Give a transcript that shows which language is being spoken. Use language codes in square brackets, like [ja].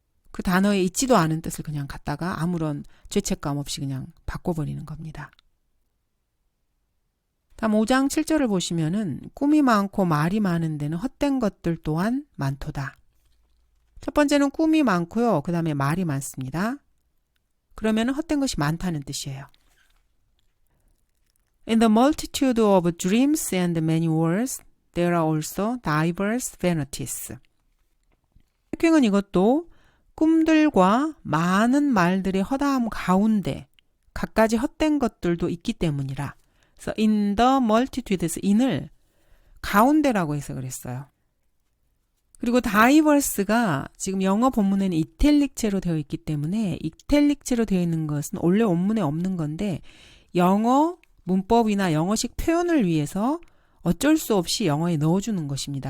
[ko] 그 단어에 있지도 않은 뜻을 그냥 갖다가 아무런 죄책감 없이 그냥 바꿔버리는 겁니다. 다음 5장 7절을 보시면은 꿈이 많고 말이 많은 데는 헛된 것들 또한 많도다. 첫 번째는 꿈이 많고요. 그 다음에 말이 많습니다. 그러면은 헛된 것이 많다는 뜻이에요. [en] In the multitude of dreams and many words, there are also diverse vanities. [ko] 흑행은 이것도 꿈들과 많은 말들의 허다함 가운데 갖가지 헛된 것들도 있기 때문이라. 그래서 [en] in the multitude [ko] 에서 in을 가운데라고 해석을 했어요. 그리고 diverse가 지금 영어 본문에는 이탈릭체로 되어 있기 때문에 이탈릭체로 되어 있는 것은 원래 원문에 없는 건데 영어 문법이나 영어식 표현을 위해서 어쩔 수 없이 영어에 넣어주는 것입니다.